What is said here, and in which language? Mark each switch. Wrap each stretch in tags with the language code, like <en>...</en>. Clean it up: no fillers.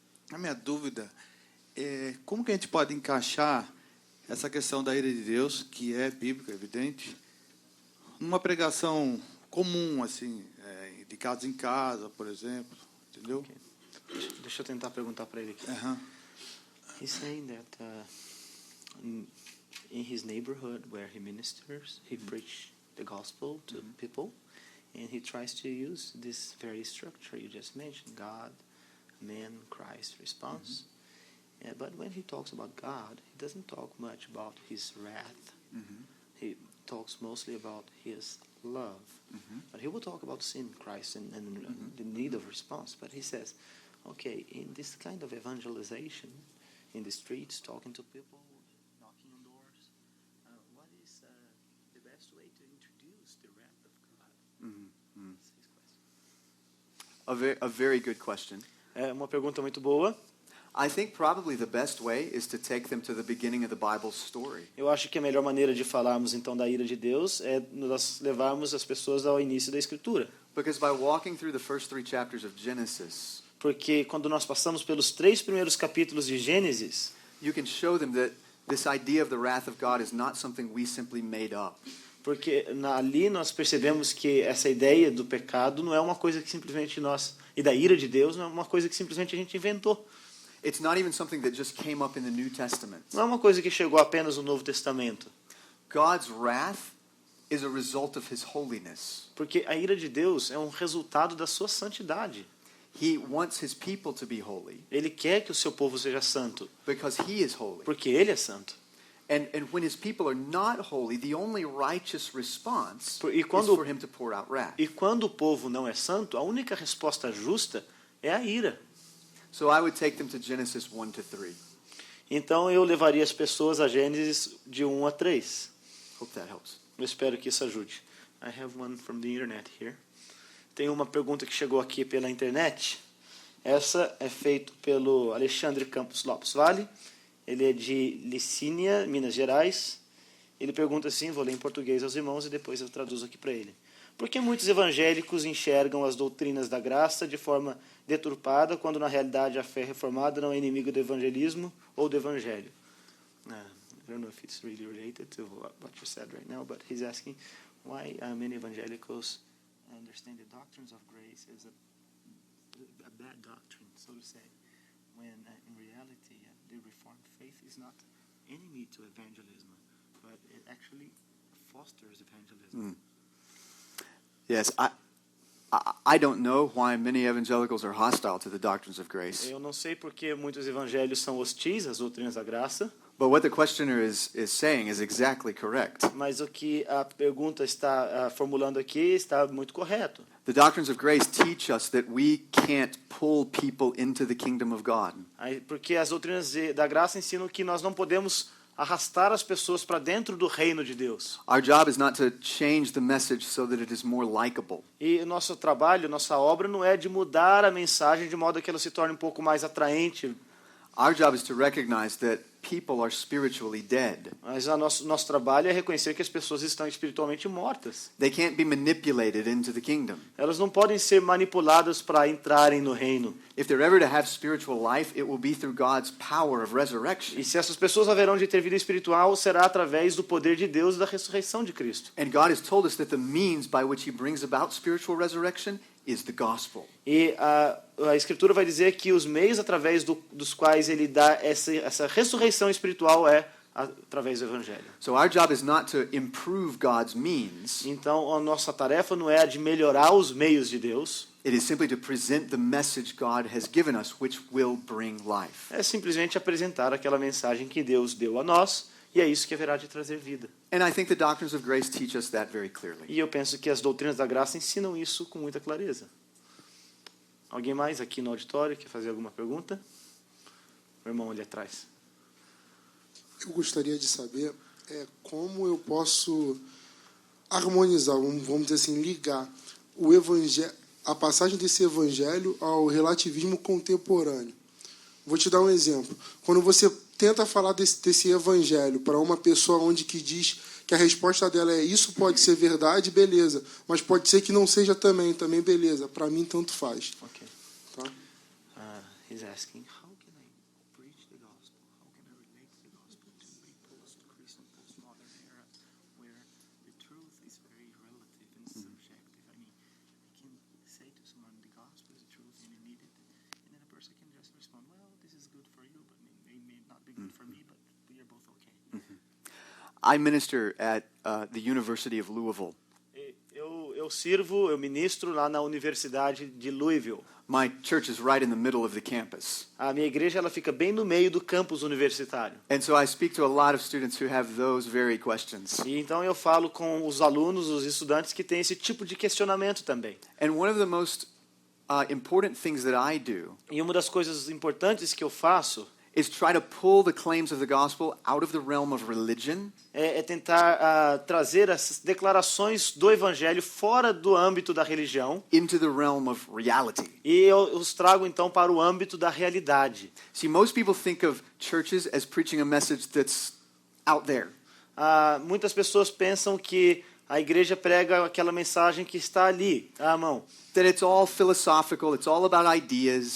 <pt>A minha dúvida é como que a gente pode encaixar essa questão da ira de Deus, que é bíblica, evidente, numa pregação comum, assim, de casa em casa, por exemplo, entendeu?</pt> <en>Okay.</en> <pt>Deixa eu tentar perguntar para ele aqui.</pt> <en>He's saying that in his neighborhood where he ministers, he preaches the gospel to people, and he tries to use this very structure you just mentioned, God, man, Christ response. But when he talks about God, he doesn't talk much about his wrath. He talks mostly about his love. But he will talk about sin, Christ, and the need of response. But he says, okay, in this kind of evangelization, in the streets, talking to people, knocking on doors, what is the best way to introduce the wrath of God? That's his question. A very good question.</en> <pt>É uma pergunta muito boa.</pt> <en>I think probably the best way is to take them to the beginning of the Bible story.</en> <pt>Eu acho que a melhor maneira de falarmos então da ira de Deus é nós levarmos as pessoas ao início da Escritura.</pt> <en>Because by walking through the first 3 chapters of Genesis,</en> <pt>Porque quando nós passamos pelos 3 primeiros capítulos de Gênesis,</pt> <en>you can show them that this idea of the wrath of God is not something we simply made up.</en> <pt>porque ali nós percebemos que essa ideia do pecado não é uma coisa que simplesmente nós, e da ira de Deus não é uma coisa que simplesmente a gente inventou.</pt> <en>It's not even something that just came up in the New Testament.</en> <pt>Não é uma coisa que chegou apenas no Novo Testamento.</pt> <en>God's wrath is a result of his holiness.</en> <pt>Porque a ira de Deus é um resultado da sua santidade.</pt> <en>He wants his people to be holy</en> <pt>Ele quer que o seu povo seja santo,</pt> <en>because he is holy.</en> <pt>porque ele é santo.</pt> <en>And when his people are not holy, the only righteous response</en> <pt>E</pt> <en>is</en> <pt>quando-</pt> <en>for him to pour out wrath.</en> <pt>E quando o povo não é santo, a única resposta justa é a ira.</pt> <en>So I would take them to Genesis 1 to 3.</en> <pt>Então eu levaria as pessoas a Gênesis de 1 a 3.</pt> <en>Hope that helps.</en> <pt>Eu espero que isso ajude.</pt> <en>I have one from the internet here.</en> <pt>Tem uma pergunta que chegou aqui pela internet. Essa é feita pelo Alexandre Campos Lopes Vale. Ele é de Licínia, Minas Gerais. Ele pergunta assim, vou ler em português aos irmãos e depois eu traduzo aqui para ele. Por que muitos evangélicos enxergam as doutrinas da graça de forma deturpada, quando na realidade a fé reformada não é inimigo do evangelismo ou do evangelho?</pt> <en>I don't know if it's really related to what you said right now, but he's asking why many evangelicals understand the doctrines of grace as a bad doctrine, so to say, when in reality the Reformed faith is not enemy to evangelism, but it actually fosters evangelism. Yes, I don't know why many evangelicals are hostile to the doctrines of grace.</en> <pt>Eu não sei porque muitos evangelhos são hostis às doutrinas da graça,</pt> <en>But what the questioner is saying is exactly correct.</en> <pt>mas o que a pergunta está formulando aqui está muito correto.</pt> <en>The doctrines of grace teach us that we can't pull people into the kingdom of God.</en> <pt>Porque as doutrinas da graça ensinam que nós não podemos arrastar as pessoas para dentro do reino de Deus.</pt> <en>Our job is not to change the message so that it is more likable.</en> <pt>E o nosso trabalho, nossa obra não é de mudar a mensagem de modo que ela se torne um pouco mais atraente.</pt> <en>Our job is to recognize that people are spiritually dead.</en> <pt>Mas nosso trabalho é reconhecer que as pessoas estão espiritualmente mortas.</pt> <en>They can't be manipulated into the kingdom.</en> <pt>Elas não podem ser manipuladas para entrarem no reino.</pt> <en>If they're ever to have spiritual life, it will be through God's power of resurrection.</en> <pt>E se essas pessoas haverão de ter vida espiritual, será através do poder de Deus e da ressurreição de Cristo.</pt> <en>And God has told us that the means by which he brings about spiritual resurrection is the gospel.</en> <pt>E a Escritura vai dizer que os meios através dos quais ele dá essa ressurreição espiritual é através do Evangelho.</pt> <en>So our job is not to improve God's means.</en> <pt>Então, a nossa tarefa não é a de melhorar os meios de Deus,</pt> <en>It is simply to present the message God has given us, which will bring life.</en> <pt>é simplesmente apresentar aquela mensagem que Deus deu a nós, e é isso que haverá de trazer vida.</pt> <en>And I think the doctrines of grace teach us that very clearly.</en> <pt>E eu penso que as doutrinas da graça ensinam isso com muita clareza. Alguém mais aqui no auditório quer fazer alguma pergunta? Meu irmão ali atrás. Eu gostaria de saber como eu posso harmonizar, vamos dizer assim, ligar o evangelho, a passagem desse evangelho ao relativismo contemporâneo. Vou te dar um exemplo. Quando você tenta falar desse evangelho para uma pessoa onde que diz que a resposta dela é isso pode ser verdade, beleza, mas pode ser que não seja também beleza. Para mim, tanto faz.</pt> <en>Okay.</en> <pt>Tá?</pt> <en>He's asking, how can I preach the gospel? How can I relate the gospel to a post-Christian, postmodern era where the truth is very relative and subjective? I mean, I can say to someone the gospel is the truth and you need it, and then a person can just respond, well, this is good for you, but it may not be good for me, but we are both okay. I minister at the University of Louisville.</en> <pt>Eu ministro lá na Universidade de Louisville.</pt> <en>My church is right in the middle of the campus.</en> <pt>A minha igreja ela fica bem no meio do campus universitário.</pt> <en>And so I speak to a lot of students who have those very questions.</en> <pt>E então eu falo com os alunos, os estudantes que têm esse tipo de questionamento também.</pt> <en>And one of the most important things that I do</en> <pt>E uma das coisas importantes que eu faço</pt> <en>is try to pull the claims of the gospel out of the realm of religion</en> <pt>é tentar trazer as declarações do evangelho fora do âmbito da religião</pt> <en>into the realm of reality.</en> <pt>e eu os trago então para o âmbito da realidade.</pt> <en>See, most people think of churches as preaching a message that's out there.</en> <pt>Muitas pessoas pensam que a igreja prega aquela mensagem que está ali, à mão.</pt> <en>That it's all philosophical, it's all about ideas.</en>